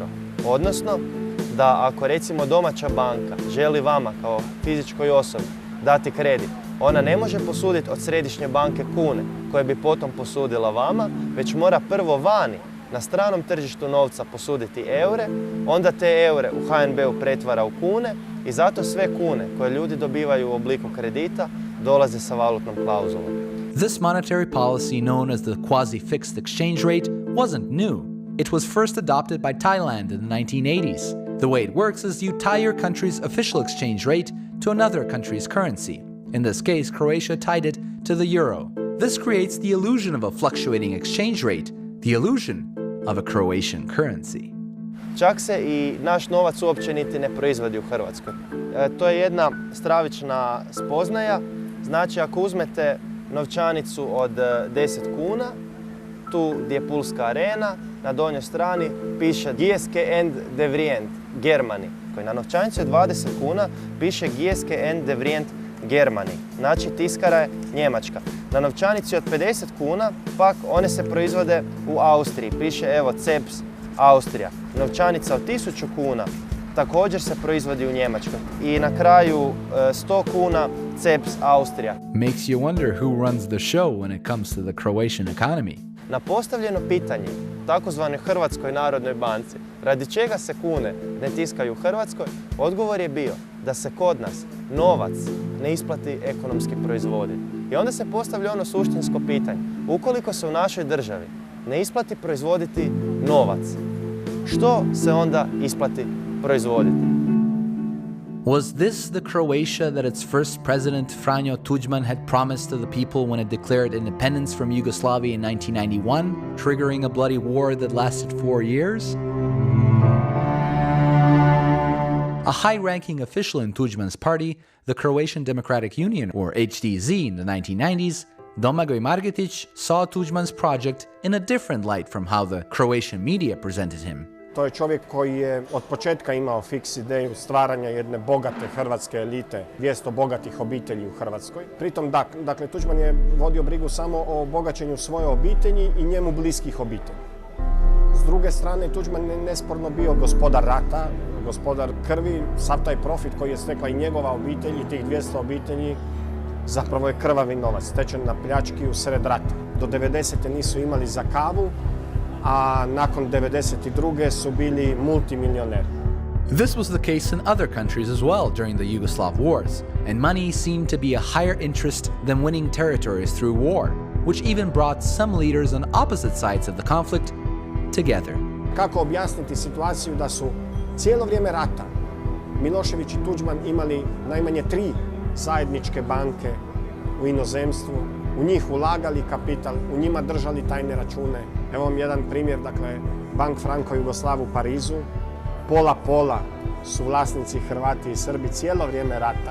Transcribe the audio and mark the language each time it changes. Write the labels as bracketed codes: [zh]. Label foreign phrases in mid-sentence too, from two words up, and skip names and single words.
[hr] Odnosno, da ako recimo domaća banka želi vama kao fizičkoj osobi dati kredit, ona ne može posuditi od središnje banke kune koje bi potom posudila vama, već mora prvo vani na stranom tržištu novca posuditi eure, onda te eure u HNB-u pretvara u kune i zato sve kune koje ljudi dobivaju u obliku kredita dolaze sa valutnom klauzulom. [en] This monetary policy, known as the quasi-fixed exchange rate, wasn't new. It was first adopted by Thailand in the 1980s. The way it works is you tie your country's official exchange rate to another country's currency. In this case, Croatia tied it to the euro. This creates the illusion of a fluctuating exchange rate, the illusion of a Croatian currency. [hr] Čak se i naš novac uopće niti ne proizvodi u Hrvatskoj. To je jedna stravična spoznaja. Znači, ako uzmete novčanicu od 10 kuna, tu gdje je Pulska arena, na donjoj strani piše Gieske end de vrijent, Germani, koji na novčanici od 20 kuna piše Gieske end de vrijent, Germani, znači tiskara je Njemačka. Na novčanici od 50 kuna, pak one se proizvode u Austriji, piše evo Ceps, Austrija. Novčanica od 1000 kuna također se proizvodi u Njemačkoj. I na kraju 100 kuna Ceps, Austrija. [en] Makes you wonder who runs the show when it comes to the Croatian economy. [hr] Na postavljeno pitanje takozvanoj Hrvatskoj narodnoj banci, radi čega se kune ne tiskaju u Hrvatskoj, odgovor je bio da se kod nas novac ne isplati ekonomski proizvoditi. I onda se postavlja ono suštinsko pitanje, ukoliko se u našoj državi ne isplati proizvoditi novac, što se onda isplati proizvoditi? [en] Was this the Croatia that its first president, Franjo Tuđman, had promised to the people when it declared independence from Yugoslavia in 1991, triggering a bloody war that lasted 4 years? A high-ranking official in Tuđman's party, the Croatian Democratic Union, or HDZ, in the 1990s, Domagoj Margetić saw Tuđman's project in a different light from how the Croatian media presented him. [hr] To je čovjek koji je od početka imao fiks ideju stvaranja jedne bogate hrvatske elite, 200 bogatih obitelji u Hrvatskoj. Pritom, dakle, Tuđman je vodio brigu samo o bogaćenju svoje obitelji i njemu bliskih obitelji. S druge strane, Tuđman je nesporno bio gospodar rata, gospodar krvi, sav taj profit koji je stekla i njegova obitelj i tih 200 obitelji zapravo je krvavi novac, stečen na pljački u sred rata. Do 90. nisu imali za kavu, a nakon 92. su bili multimilioneri. [en] This was the case in other countries as well during the Yugoslav wars, and money seemed to be a higher interest than winning territories through war, which even brought some leaders on opposite sides of the conflict together. [hr] Kako objasniti situaciju da su cijelo vrijeme rata Milošević i Tuđman imali najmanje 3 zajedničke banke u inozemstvu, u njih ulagali kapital, u njima držali tajne račune. Evo vam jedan primjer, dakle, Bank Franko Jugoslav u Parizu, pola su vlasnici Hrvati i Srbi cijelo vrijeme rata.